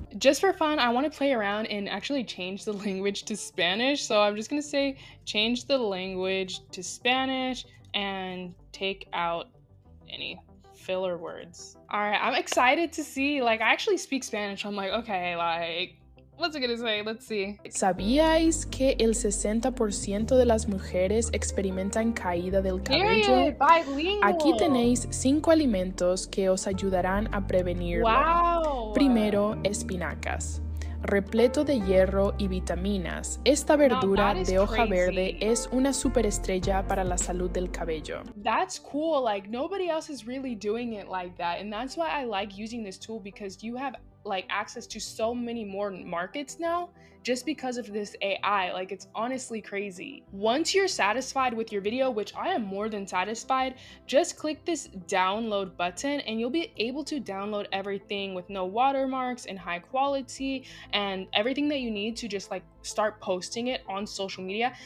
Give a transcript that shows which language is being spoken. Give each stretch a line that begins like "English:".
English: Just for fun, I want to play around and actually change the language to Spanish. So I'm just going to say change the language to Spanish and take out any filler words. All right, I'm excited to see, like I actually speak Spanish. I'm like, okay, like what's it gonna say? Let's see.
Spanish: ¿Sabíais que el 60% de las mujeres experimentan caída del cabello? Aquí tenéis 5 alimentos que os ayudarán a prevenirlo. Wow. Primero, espinacas. repleto de hierro y vitaminas. Esta verdura de hoja verde es una superestrella para la salud del cabello.
English: That's cool. Like, nobody else is really doing it like that. And that's why I like using this tool, because you have like access to so many more markets now just because of this AI. Like, it's honestly crazy. Once you're satisfied with your video, which I am more than satisfied, just click this download button and you'll be able to download everything with no watermarks and high quality and everything that you need to just like start posting it on social media.